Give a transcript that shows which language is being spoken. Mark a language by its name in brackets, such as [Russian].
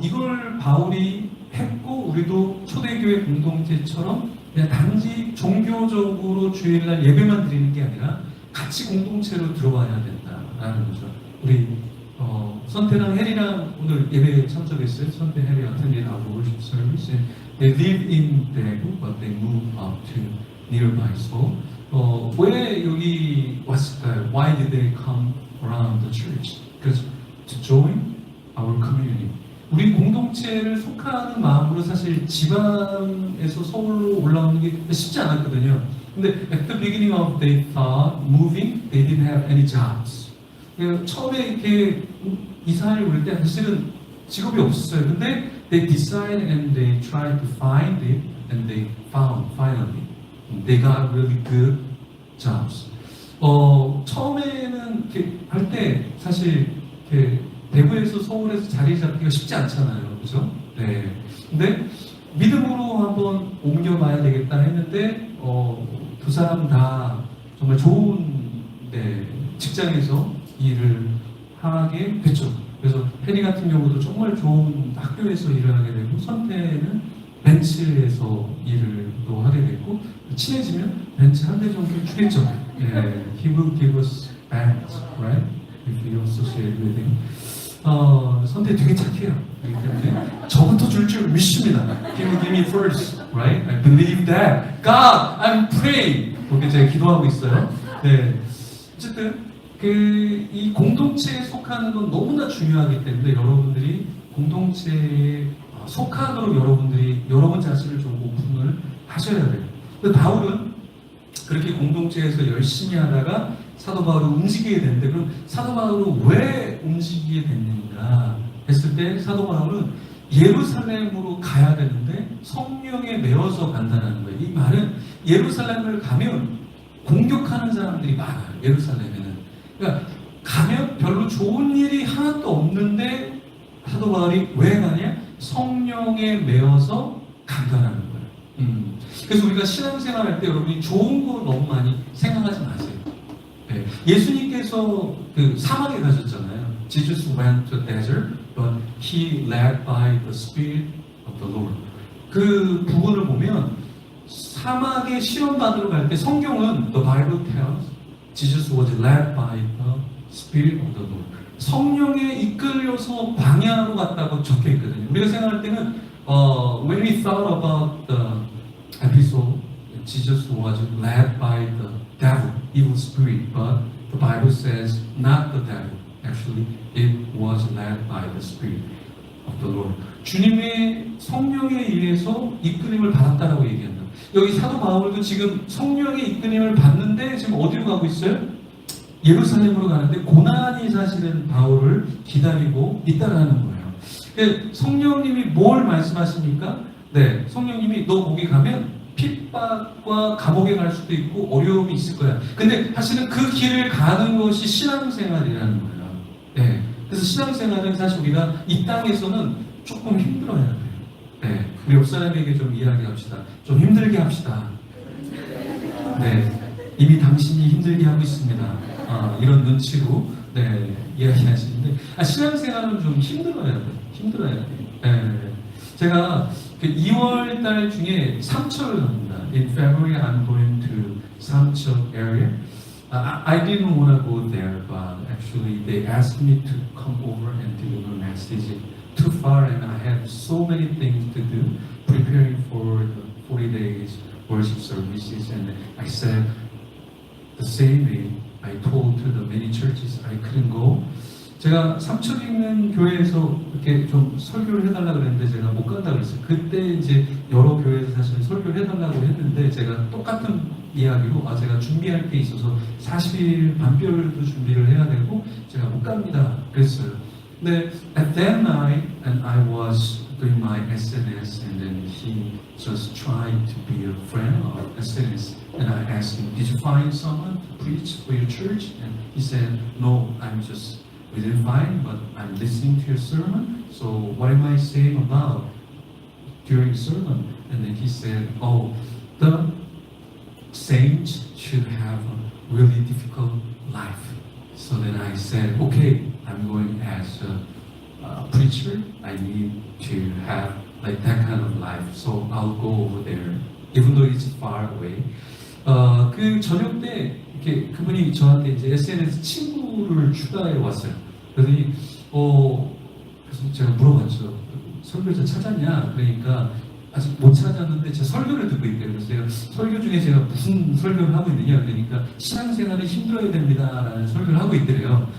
[Korean] 이걸 바울이 했고, 우리도 초대교회 공동체처럼 그냥 단지 종교적으로 주일날 예배만 드리는 게 아니라 같이 공동체로 들어와야 된다라는 거죠. 우리 선태랑 혜리랑 오늘 예배에 참석했어요. [English] 선태, 혜리 attended our worship service. They live in Daegu, but they moved up to nearby. [Korean] So, 왜 여기 왔을까요? [English] Why did they come around the church? Because to join our community. [Korean] 우리 공동체를 속하는 마음으로 사실 지방에서 서울로 올라오는 게 쉽지 않았거든요. 근데 [English] at the beginning of they thought moving, they didn't have any jobs. [Korean] 처음에 이렇게 이사를 올 때 사실은 직업이 없었어요. 근데 [English] they decided and they tried to find it and they found finally. They got really good jobs. [Korean] 처음에는 이렇게 할 때 사실 이렇게 대구에서 서울에서 자리 잡기가 쉽지 않잖아요. 그죠? 네. 근데 믿음으로 한번 옮겨봐야 되겠다 했는데, 두 사람 다 정말 좋은 직장에서 일을 하게 됐죠. 그래서 혜리 같은 경우도 정말 좋은 학교에서 일을 하게 되고, 선태는 벤츠에서 일을 또 하게 됐고, 친해지면 벤츠 한 대 정도 주겠죠. [English] 예, he will give us bags, right? If we associate with him. [Korean] 선태 되게 착해요. 그렇기 때문에 저부터 줄 줄 믿습니다. [English] He will give me first, right? I believe that. God, I'm praying. [Korean] 그렇게 제가 기도하고 있어요. 네. 어쨌든 이 공동체에 속하는 건 너무나 중요하기 때문에 여러분들이 공동체에 속하도록 여러분들이 여러분 자신을 좀 오픈을 하셔야 돼요. 근데 바울은 그렇게 공동체에서 열심히 하다가 사도 바울을 움직이게 됐는데, 그럼 사도 바울은 왜 움직이게 됐는가 했을 때 사도 바울은 예루살렘으로 가야 되는데 성령에 매어서 간다는 거예요. 이 말은 예루살렘을 가면 공격하는 사람들이 많아요. 예루살렘에는. 그러니까 가면 별로 좋은 일이 하나도 없는데 사도 바울이 왜 가냐? 성령에 매어서 간다는 거예요. 그래서 우리가 신앙생활 할 때 여러분이 좋은 거 너무 많이 생각하지 마세요. 네. 예수님께서 그 사막에 가셨잖아요. [English] Jesus went to the desert, but he led by the Spirit of the Lord. [Korean] 그 부분을 보면 사막에 시험 받으러 갈 때 성경은 [English] the Bible tells Jesus was led by the Spirit of the Lord. [Korean] 성령에 이끌려서 광야로 갔다고 적혀 있거든요. 우리가 생각할 때는 [English] when we thought about the episode, Jesus was led by the devil, evil spirit, but the Bible says not the devil. Actually, it was led by the Spirit of the Lord. [Korean] 주님의 성령에 의해서 이끌림을 받았다라고 얘기한다. 여기 사도 바울도 지금 성령의 이끌림을 받는데 지금 어디로 가고 있어요? 예루살렘으로 가는데 고난이 사실은 바울을 기다리고 있다라는 거예요. 성령님이 뭘 말씀하십니까? 네, 성령님이 너 거기 가면 핍박과 감옥에 갈 수도 있고 어려움이 있을 거야. 근데 사실은 그 길을 가는 것이 신앙생활이라는 거예요. 네. 그래서 신앙생활은 사실 우리가 이 땅에서는 조금 힘들어야 돼요. 네, 우리 옆 사람에게 좀 이야기합시다. 좀 힘들게 합시다. 네, 이미 당신이 힘들게 하고 있습니다. 이런 눈치로 네, 이야기하시는데 신앙생활은 좀 힘들어야 돼요. 힘들어야 돼요. 네, 제가 2월 달 중에 삼척을 갑니다. [English] In February, I'm going to Samcheok area. I didn't want to go there, but actually they asked me to come over and deliver a message. Too far, and I have so many things to do, preparing for the 40 days worship services. And I said the same way I told to the many churches I couldn't go. [Korean] 제가 삼척에 있는 교회에서 이렇게 좀 설교를 해달라고 그랬는데 제가 못 간다고 그랬어요. 그때 이제 여러 교회에서 사실 설교를 해달라고 했는데 제가 똑같은 이야기로 제가 준비할 게 있어서 40일 반별도 준비를 해야 되고 제가 못 갑니다 그랬어요. 근데 [English] at that night and I was doing my SNS and then he just tried to be a friend of SNS and I asked him, did you find someone to preach for your church? And he said, no, we didn't find, but I'm listening to your sermon. So what am I saying about during the sermon? And then he said, oh, the saints should have a really difficult life. So then I said, okay, I'm going as a preacher. I need to have like that kind of life. So I'll go over there, even though it's far away. [Korean] 그 저녁 때 이렇게 그분이 저한테 이제 SNS 친구를 추가해 왔어요. 그러더니 그래서 제가 물어봤죠. 설교자 찾았냐? 그러니까 아직 못 찾았는데 제 설교를 듣고 있대요. 그래서 제가 설교 중에 제가 무슨 설교를 하고 있느냐? 그러니까 신앙생활이 힘들어야 됩니다라는 설교를 하고 있더래요.